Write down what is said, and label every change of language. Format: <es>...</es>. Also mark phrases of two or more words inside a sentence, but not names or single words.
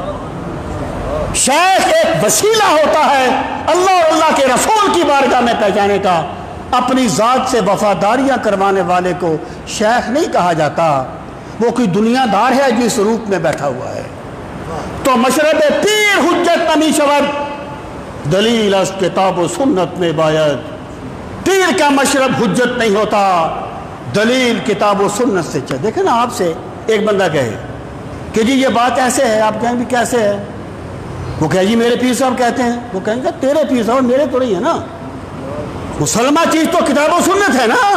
<ur>شیخ ایک وسیلہ ہوتا ہے اللہ اور اللہ کے رسول کی بارگاہ میں پہنچانے کا۔ اپنی ذات سے وفاداریاں کروانے والے کو شیخ نہیں کہا جاتا، وہ کوئی دنیا دار ہے جو اس روپ میں بیٹھا ہوا ہے۔ تو</ur> <fa>مشرب پیر حجت نمی شود، دلیل از کتاب و سنت میں باید،</fa> <ur>پیر کا مشرب حجت نہیں ہوتا، دلیل کتاب و سنت سے چاہیے۔ دیکھیں نا، آپ سے ایک بندہ کہے کہ جی یہ بات ایسے ہے، آپ کہیں بھی کیسے ہے؟ وہ کہے جی میرے پیر صاحب کہتے ہیں، وہ کہیں گے تیرے پیر صاحب میرے تو نہیں ہے نا، مسلمہ چیز تو کتاب و سنت ہے نا۔</ur>